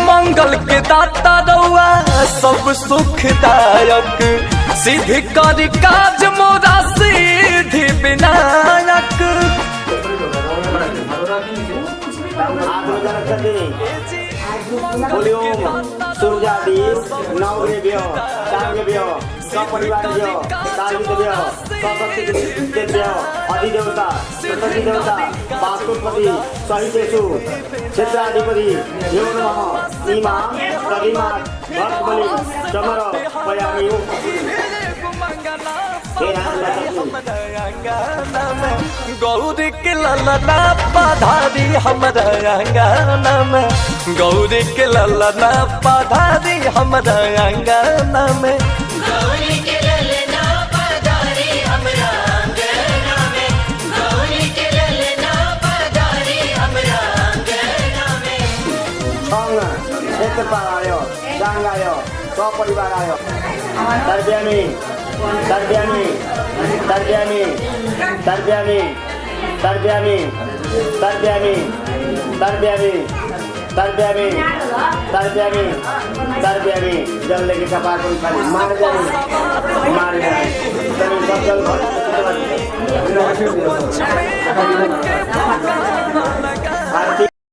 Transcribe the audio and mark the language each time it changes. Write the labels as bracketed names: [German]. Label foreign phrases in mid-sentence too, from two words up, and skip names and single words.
[Bhojpuri] मंगल के दाता रउआ सब सुखदायक, सिद्धि करी काज मोरा सिद्धि विनायक। [Sanskrit] सूर्यादि नवग्रह चारग्रह सपरिवार्य दारिद्र्य सशक्तिदेव्य अधिदेवता प्रकृति देवता वास्तुपति सहितेषु क्षेत्राधिपति यो नमः इमा प्रतिमा भक्तबलि चमर पयामि। [Bhojpuri] गौरी के ललना पधारी हमरा अंगना में, गौरी के ललना पधारी हमरा अंगना में। गौरी के ललना पधारी हमरा अंगना में, गौरी के ललना पधारी हमरा अंगना में। [Sanskrit] क्षेत्रपालाय गांगाय सपरिवाराय तर्पयामि तर्पयामि तर्पयामि तर्पयामि तर्पयामि तर्पयामि तर्पयामि तर्पयामि तर्पयामि तर्पयामि। [Bhojpuri] जल लेके कपार को खाली मार जाए तभी सब जल भर।